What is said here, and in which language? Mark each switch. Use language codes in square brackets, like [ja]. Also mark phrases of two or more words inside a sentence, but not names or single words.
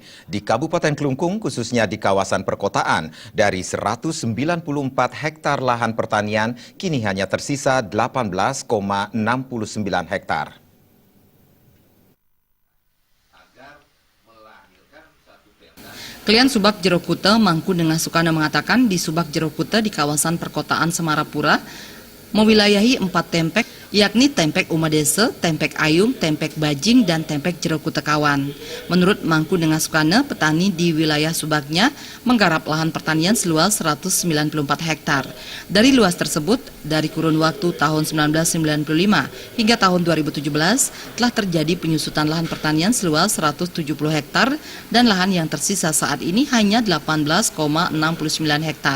[id] Di Kabupaten Kelungkung, khususnya di kawasan perkotaan, dari 194 hektar lahan pertanian, kini hanya tersisa 18,69 hektar. Klien Subak Jero Kuta, Mangku dengan Sukana mengatakan di Subak Jero Kuta di kawasan perkotaan Semarapura mewilayahi 4 tempek, yakni Tempek Umadese, Tempek Ayung, Tempek Bajing, dan Tempek Jero Kuta Kawan. Menurut Mangku dengan Sukana, petani di wilayah Subaknya menggarap lahan pertanian seluas 194 hektar. Dari luas tersebut, dari kurun waktu tahun 1995 hingga tahun 2017 telah terjadi penyusutan lahan pertanian seluas 170 hektar dan lahan yang tersisa saat ini hanya 18,69 hektar.